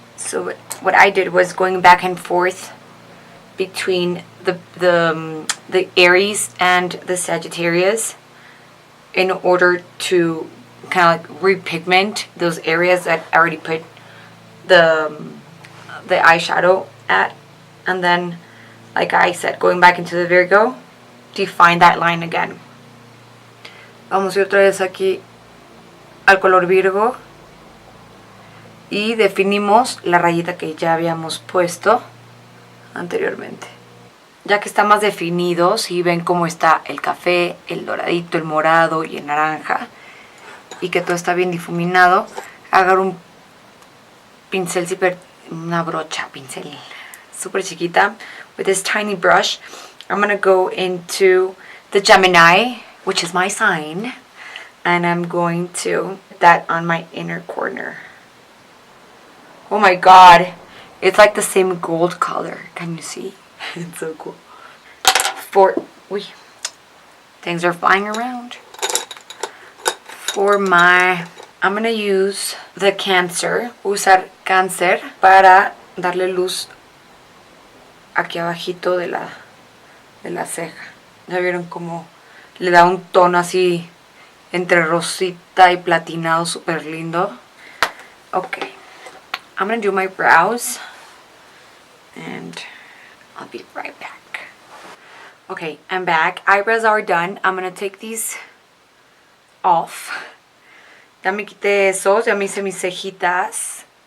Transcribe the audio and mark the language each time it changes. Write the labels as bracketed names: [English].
[English] So what I did was going back and forth between the Aries and the Sagittarius in order to kind of like repigment those areas that I already put the eyeshadow at, and then, like I said, going back into the Virgo, define that line again. [Spanish] Vamos a ir otra vez aquí al color Virgo y definimos la rayita que ya habíamos puesto anteriormente. Ya que está más definido, si ven cómo está el café, el doradito, el morado y el naranja, y que todo está bien difuminado, agarro un pincel, una brocha, pincel super chiquita. [English] With this tiny brush, I'm gonna go into the Gemini, which is my sign, and I'm going to put that on my inner corner. Oh my god, it's like the same gold color. Can you see? It's so cool. Things are flying around. I'm gonna use the [Spanish] usar Cáncer para darle luz aquí abajito de la ceja. ¿Ya vieron cómo le da un tono así entre rosita y platinado súper lindo? [English] Okay, I'm gonna do my brows and I'll be right back. Okay, I'm back. Eyebrows are done. I'm gonna take these off. [Spanish] Ya me quité esos, ya me hice mis cejitas.